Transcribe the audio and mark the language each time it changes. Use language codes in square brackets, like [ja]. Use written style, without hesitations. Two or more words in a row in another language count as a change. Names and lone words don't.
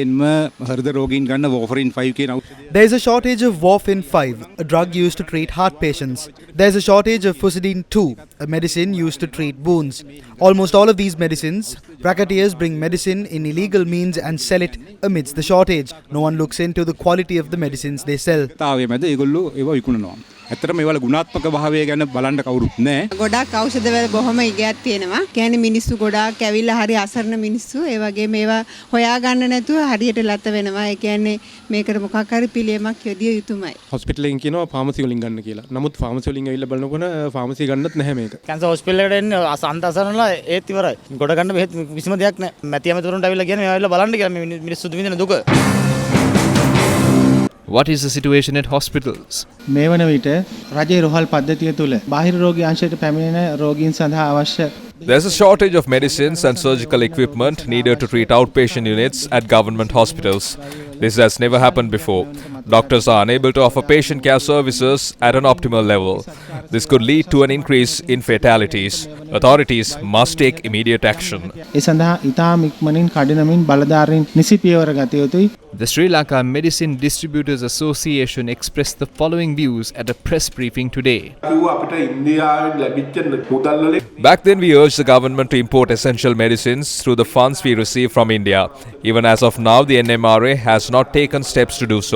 [en] is a shortage of Warfarin 5, a drug used to treat heart patients. There is a shortage of Fusidine 2, a medicine used to treat wounds. Almost all of these medicines, racketeers bring medicine in illegal means and sell it amidst the shortage. No one looks into the quality of the medicines they sell. [si] ඇත්තටම ඒවල ගුණාත්මක භාවය ගැන බලන්න කවුරුත් නැහැ. ගොඩක් ඖෂධවල බොහොම ඉගයක් තියෙනවා. කියන්නේ මිනිස්සු ගොඩාක් ඇවිල්ලා හරි අසරණ මිනිස්සු ඒ වගේ මේවා හොයාගන්න නැතුව හරියට ලත වෙනවා. ඒ කියන්නේ මේකට මොකක් හරි පිළියමක් යොදිය යුතුමයි. හොස්පිටල් එකෙන් කියනවා ෆාමසි වලින් ගන්න කියලා. නමුත් ෆාමසි වලින් ඇවිල්ලා බලනකොට ෆාමසි ගන්නත් නැහැ මේක. [en] cancer hospital [si] එකට එන්නේ අසන්ත අසරණලා ඒත් ඉවරයි. ගොඩ ගන්න බෙහෙත් කිසිම දෙයක් නැහැ. මැති ඇමතුරුන්ට ඇවිල්ලා කියන්නේ මේවා ඇවිල්ලා බලන්න කියලා මේ මිනිස්සු විඳින දුක. [en] What is the situation at hospitals? [si] මේ වන විට රජයේ රෝහල් පද්ධතිය තුල බාහිර රෝගී අංශයට පැමිණෙන රෝගීන් සඳහා අවශ්‍ය [en] There's a shortage of medicines and surgical equipment needed to treat outpatient units at government hospitals. This has never happened before. Doctors are unable to offer patient care services at an optimal level. This could lead to an increase in fatalities. Authorities must take immediate action. [si] ඒ සඳහා ඉතාම ඉක්මනින් කඩිනමින් බලධාරීන් නිසි පියවර ගත යුතුයි. [en] The Sri Lanka Medicine Distributors Association expressed the following views at a press briefing today. Back then we urged the government to import essential medicines through the funds we receive from India. Even as of now, the NMRA has not taken steps to do so.